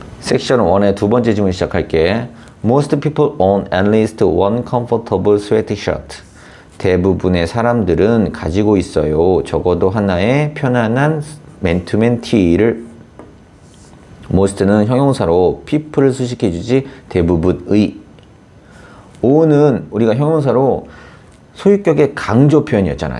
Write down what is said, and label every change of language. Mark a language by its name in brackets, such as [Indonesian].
[Korean] 섹션 1의 두 번째 질문 시작할게. [English] Most people own at least one comfortable sweatshirt. [Korean] 대부분의 사람들은 가지고 있어요. 적어도 하나의 편안한 맨투맨 티를. most는 형용사로 people을 수식해주지 대부분의. own은 우리가 형용사로 소유격의 강조 표현이었잖아.